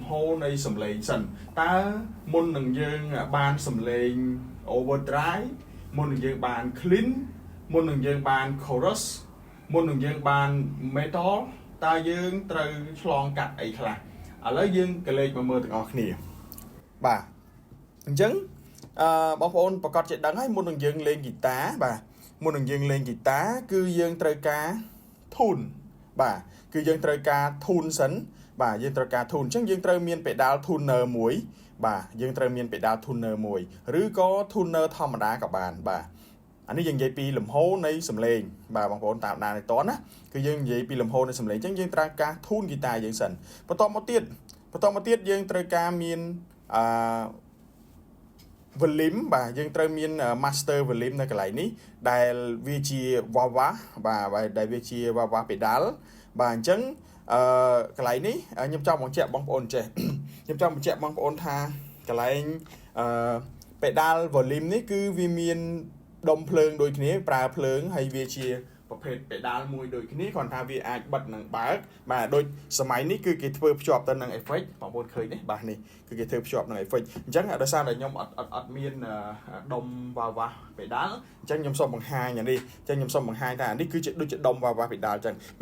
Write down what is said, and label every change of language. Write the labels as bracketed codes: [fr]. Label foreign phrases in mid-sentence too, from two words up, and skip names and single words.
[km] ហនៃសំឡេងសិនតើមុននឹងយើងបានសំឡេង overdrive មុននឹងយើងបាន clean មុននឹងយើងបាន chorus មុននឹងយើងបាន metal តើយើងត្រូវឆ្លងកាត់អីខ្លះឥឡូវយើងក៏លេខមកមើលទាំងអស់ គ្នាបាទអញ្ចឹងបងប្អូនប្រកាសជាដឹងហើយមុននឹងយើងលេងហ្គីតាបាទមុននឹងយើងលេងហ្គីតាគឺយើង ត្រូវការ tune បាទគឺយើងត្រូវការ tune សិនបាទយើងត្រូវការ tune អញ្ចឹងយើងត្រូវមាន [en] pedal tuner [km] មួយបាទយើងត្រូវមាន [en] pedal tuner [km] មួយឬក៏ tuner ធម្មតាក៏បានបាទអានេះយើងនិយាយពីលំហនៃសំឡេងបាទបងប្អូនតាមដានឲ្យតណាគឺយើងនិយាយពីលំហនៃសំឡេងអញ្ចឹងយើងត្រូវការ tune ហ្គីតាយើងសិនបន្តមកទៀតយើងត្រូវការមាន volume បាទយើងត្រូវមាន [en] master volume [km] នៅកន្លែងនេះដែលវាជាវ៉ាវ៉ាបាទដែលវាជា [en] wah-wah pedal [km] បាទអញ្ចឹងកន្លែងនេះខ្ញុំចង់បញ្ជាក់បងប្អូនចេះខ្ញុំចង់បញ្ជាក់បងប្អូនថាកន្លែង [en] pedal volume [km] នេះគឺវាមានដុំភ្លើងដូចគ្នាប្រើភ្លើងហើយវាជាប្រភេទ pedal មួយដូចគ្នាគ្រាន់ថាវាអាចបិទនិងបើកបាទដូចសម័យនេះគឺគេធ្វើភ្ជាប់ទៅនឹង effect បងប្អូនឃើញទេបាទនេះគឺគេធ្វើភ្ជាប់នឹង effect អញ្ចឹងដោយសារតែខ្ញុំអត់មានដុំ [en] wah-wah pedal [km] អញ្ចឹងខ្ញុំសូមបង្ហាញអានេះអញ្ចឹងខ្ញុំសូមបង្ហាញថាអានេះគឺជាដូចជាដុំ [en] wah-wah pedal [km] អញ្ចឹងមាន